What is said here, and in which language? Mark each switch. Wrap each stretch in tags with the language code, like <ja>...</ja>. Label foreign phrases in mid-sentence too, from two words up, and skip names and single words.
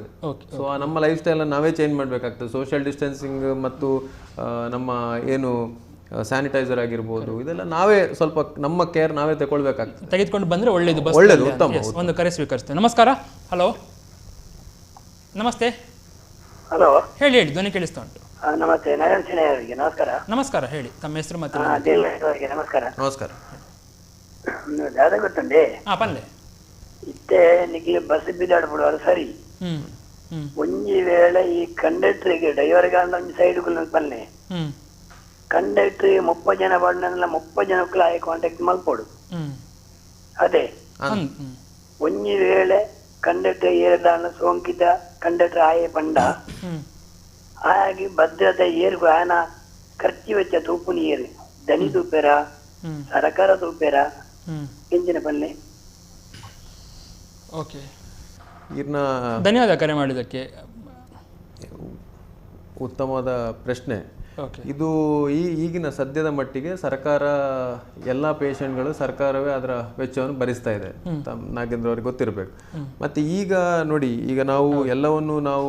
<kn>ಸೊ ನಮ್ಮ</kn> <en>life style</en> <kn>ನಾವೇ ಚೇಂಜ್ ಮಾಡಬೇಕಾಗ್ತದೆ.</kn> <en>social distancing</en> <kn>ಮತ್ತು ನಮ್ಮ ಏನು ಸ್ಯಾನಿಟೈಸರ್ ಆಗಿರ್ಬೋದು, ಇದೆಲ್ಲ ನಾವೇ ಸ್ವಲ್ಪ ನಮ್ಮ ಕೇರ್ ನಾವೇ ತಗೊಳ್ಬೇಕಾಗ್ತದೆ. ತೆಗೆದುಕೊಂಡು ಬಂದರೆ ಒಳ್ಳೇದು, ಉತ್ತಮ. ಒಂದು ಕರೆ ಸ್ವೀಕರಿಸ್ತೇವೆ. ನಮಸ್ಕಾರ. ಹಲೋ, ನಮಸ್ತೆ. ಹಲೋ, ಹೇಳಿ, ಧ್ವನಿ ಕೇಳಿಸ್ತಾ ಉಂಟು. ನಮಸ್ತೆ. ನಮಸ್ಕಾರ. ನಮಸ್ಕಾರ, ಹೇಳಿ ತಮ್ಮ ಹೆಸರು ಮತ್ತೆ. ನಮಸ್ಕಾರ. ನಮಸ್ಕಾರ.</kn> <tcy>ದಾದ ಗೊತ್ತುಂಡೆ ಪಲ್ಲೆ ಇತ್ತೆ ನಿಖಿಲ್ ಬಸ್ ಬಿದ್ದಾಡ್ಬಿಡುವರು ಸರಿ. ಒಂಜಿ ವೇಳೆ ಈ ಕಂಡಕ್ಟರ್ಗೆ ಡ್ರೈವರ್ಗೆ ಸೈಡ್ ಪಲ್ಲೆ ಕಂಡಕ್ಟರ್ 30 ಜನ ಬಂಡನಲ್ಲ 30 ಜನಕ್ಕೂ ಆಯೆ ಕಾಂಟ್ಯಾಕ್ಟ್ ಮಲ್ಪೋಡು ಅದೇ ಒಂಜಿ ವೇಳೆ ಕಂಡಕ್ಟರ್ ಏರದಾನ ಸೋಂಕಿತ ಕಂಡಕ್ಟರ್ ಆಯೆ ಬಂಡ ಆಗಿ ಭದ್ರತೆ ಏರ್ಗು ಆಯನ ಖರ್ಚು ವೆಚ್ಚ ತೂಪುನಿ ಏರು ದನಿ ತೂಪೆರ ಸರಕಾರ ತೂಪೆರ ಎಂಜಿನ ಪಲ್ಲೆ.</tcy> <kn>ಓಕೆ, ಧನ್ಯವಾದ ಕರೆ ಮಾಡಿದ್ದಕ್ಕೆ. ಉತ್ತಮವಾದ ಪ್ರಶ್ನೆ ಇದು. ಈಗಿನ ಸದ್ಯದ ಮಟ್ಟಿಗೆ ಸರ್ಕಾರ ಎಲ್ಲ ಪೇಷಂಟ್ಗಳು ಸರ್ಕಾರವೇ ಅದರ ವೆಚ್ಚವನ್ನು ಭರಿಸ್ತಾ ಇದೆ. ನಾಗೇಂದ್ರ ಅವ್ರಿಗೆ ಗೊತ್ತಿರಬೇಕು. ಮತ್ತೆ ಈಗ ನೋಡಿ, ಈಗ ನಾವು ಎಲ್ಲವನ್ನು ನಾವು</kn>